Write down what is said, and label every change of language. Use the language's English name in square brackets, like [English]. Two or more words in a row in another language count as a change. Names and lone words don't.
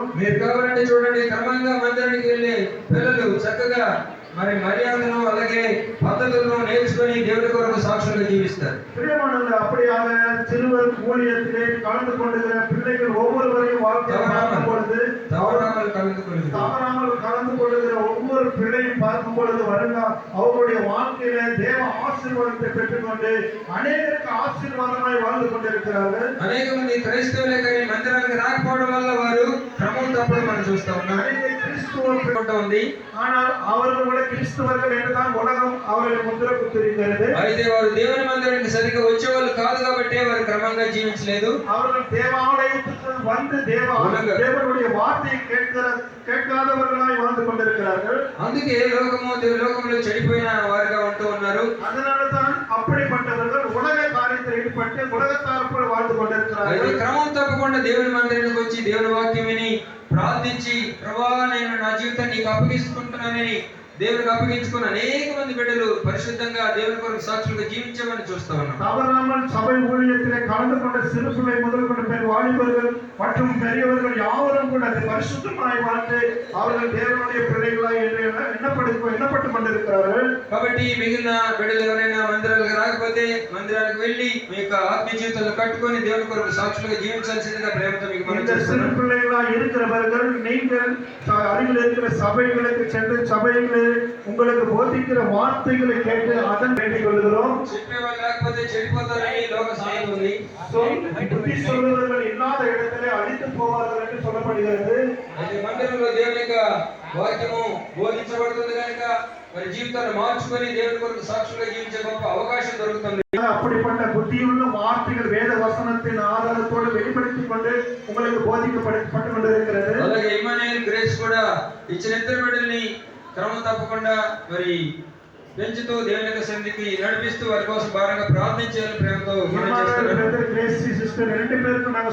[Telugu] మీరు కావాలంటే చూడండి, క్రమంగా మందిరానికి వెళ్ళే పిల్లలు చక్కగా మరి మర్యాదను అలాగే పద్ధతులను నేర్చుకొని దేవుని కొరకు సాక్షులుగా జీవిస్తారు. [Tamil] பிரியமானவர்களே, அப்படியாக சிறுவர் ஊழியத்திலே கலந்து கொண்டிருக்கிற பிள்ளைகள் ஒவ்வொருவரையும் பார்க்கும் பொழுது தவறாமல் கலந்து கொள்ளுகிற ஒவ்வொரு பிள்ளையும் பார்க்கும் பொழுது வருங்க அவர்களுடைய வாழ்க்கையில தேவ ஆசீர்வாதத்தை பெற்றுக்கொண்டு அநேகருக்கு ஆசீர்வாதமாய் வாழ்ந்து கொண்டிருக்கிறார்கள். [Telugu] అనేక మంది క్రైస్తవులే కానీ మందిరానికి రాకపోవడం వల్ల వారు క్రమం తప్పడం మనం చూస్తా ఉన్నాం. ఉంది [Tamil] ஆனால் அவர்கள் கூட கிறிஸ்தவர்கள் என்றுதான் உலகம் அவர்களை முத்திர குத்திருக்கிறது. [Telugu] అయితే వారు దేవుని మందిరానికి సరిగ్గా వచ్చేవాళ్ళు కాదు కాబట్టి వారు క్రమంగా జీవించలేదు. [Tamil] அவர்கள் தேவாலயத்துக்கு வந்து தேவனுடைய வார்த்தையை கேட்காதவர்களாய் வாழ்ந்து கொண்டிருக்கிறார்கள். [Telugu] అందుకే లోకంలో చెడిపోయిన వారుగా ఉంటూ ఉన్నారు. [Tamil] அதனால தான் அப்படிப்பட்டவர்கள் உலக காரியத்தில் ஈடுபட்டு உலகத்தார் போல வாழ்ந்து கொண்டிருக்கிறார்கள். [Telugu] అయితే క్రమం తప్పకుండా దేవుని మందిరానికి వచ్చి దేవుని వాక్యం విని ప్రార్థించి ప్రభువా నేను నా జీవితాన్ని నీకు అప్పగిస్తున్నానని దేవునికి అప్పగించుకున్న అనేక మంది బిడ్డలు పరిశుద్ధంగా దేవుని కొరకు సాక్షులుగా జీవించామని చూస్తా ఉన్నాం. [Tamil] தவறாமல் சபை ஊழியத்திலே கலந்து கொண்ட சிறு பிள்ளை முதல் கொண்ட வாலிபர்கள் மற்றும் பெரியவர்கள் யாவரும் கூட அதை பரிசுத்தமாய் வாழ்ந்து அவர்கள் தேவனுடைய பிள்ளைகளாய் எண்ணப்பட்டு கொண்டிருக்கிறார்கள். [Telugu] కాబట్టి మిగిలిన బిడ్డలు ఎవరైనా మందిరాలకు రాకపోతే మందిరానికి వెళ్ళి మీ యొక్క ఆత్మీయ జీవితంలో కట్టుకొని దేవుని కొరకు సాక్షులుగా జీవించాల్సిందిగా ప్రేమతో మీకు మనం [Tamil] சிறு பிள்ளைகளாய் இருக்கிறவர்கள் நீங்கள் அருகில் இருக்கிற சபைகளுக்கு சென்று சபைகளில் உங்களுக்கு போதிக்கிற வார்த்தைகளை கேட்டு அதன் வேண்டிக் கொள்கிறோம். [Telugu] చెప్పేవాళ్ళు లేకపోతే చెడిపోతారని లోక సామెత ఉంది. [Tamil] புத்தி சொல்லுவவர்கள் இல்லாத இடத்திலே அழித்து போவார்கள் என்று சொல்லப்படுகிறது. [Telugu] అయితే మందిరంలో దేవుని యొక్క వాక్యము బోధించబడుతుంది కనుక మరి జీవితాన్ని మార్చుకొని దేవుని కొరకు సాక్షులుగా జీవించే గొప్ప అవకాశం దొరుకుతుంది. [Tamil] அப்படிப்பட்ட புத்தியுள்ள வார்த்தைகள் வேத வசனத்தின் ஆதாரத்தோடு வெளிப்படுத்திக் கொண்டு உங்களுக்கு போதிக்கப்பட்டு கொண்டிருக்கிறது. [Telugu] అలాగే ఇమ్మానుయేల్ గ్రేస్ కూడా ఇచ్చిన ఇద్దరు బిడ్డల్ని క్రమం తప్పకుండా మరి పెంచుతూ దేవుని యొక్క సన్నిధికి నడిపిస్తూ వారి కోసం భారంగా ప్రార్థించాలని ప్రేమతో మనం இம்மானுவேல் చేస్తున్నాం. [Tamil] பிரதர் கிரேசி சிஸ்டர் 2 பேருக்கும் நாங்க